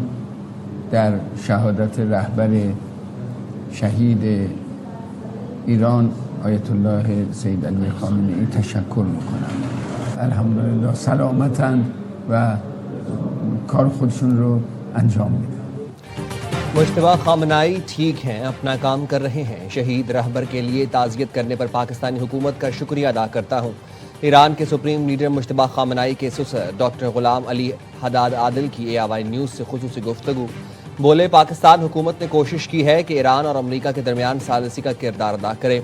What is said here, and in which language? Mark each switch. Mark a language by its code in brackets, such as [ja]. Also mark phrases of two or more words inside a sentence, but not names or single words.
[fa] در شهادت رهبر شهید ایران آیت الله سید علی خامنه‌ای تشکر میکنم. الحمدلله سلامتند و کار خودشون رو انجام میدن۔ [ur] مجتبیٰ خامنائی ٹھیک ہیں، اپنا کام کر رہے ہیں۔ شہید رہبر کے لیے تعزیت کرنے پر پاکستانی حکومت کا شکریہ ادا کرتا ہوں۔ ایران کے سپریم لیڈر مجتبیٰ خامنائی کے سسر ڈاکٹر غلام علی حداد عادل کی ARY نیوز سے خصوصی گفتگو۔ بولے، پاکستان حکومت نے کوشش کی ہے کہ ایران اور امریکہ کے درمیان ثالثی کا کردار ادا کرے۔